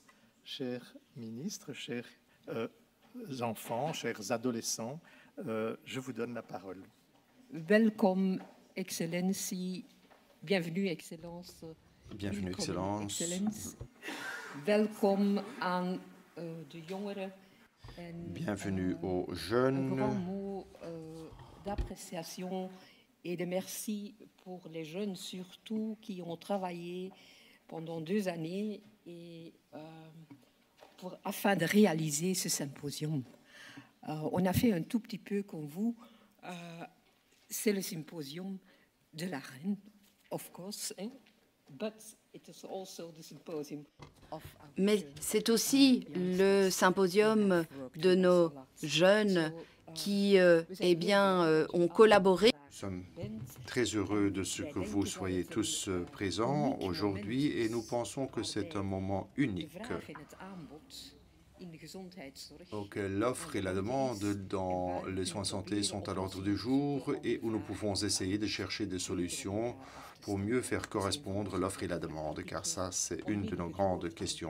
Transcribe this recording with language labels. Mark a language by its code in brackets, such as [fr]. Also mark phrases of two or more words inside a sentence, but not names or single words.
[fr] Chers ministres, chers enfants, chers adolescents, je vous donne la parole. [nl] Welkom, Excellentie. [fr] Bienvenue, Excellence. Bienvenue, Excellence. [nl] Welkom aan de jongeren. [fr] Bienvenue aux Un jeunes. grand mot d'appréciation et de merci pour les jeunes, surtout qui ont travaillé pendant 2 années et, afin de réaliser ce symposium. On a fait un tout petit peu comme vous. C'est le symposium de la reine, [en] of course, but it is also the symposium of our [fr] Mais c'est aussi le symposium de nos jeunes qui ont collaboré. Nous sommes très heureux de ce que vous soyez tous présents aujourd'hui et nous pensons que c'est un moment unique auquel l'offre et la demande dans les soins de santé sont à l'ordre du jour et où nous pouvons essayer de chercher des solutions pour mieux faire correspondre l'offre et la demande, car ça, c'est une de nos grandes questions.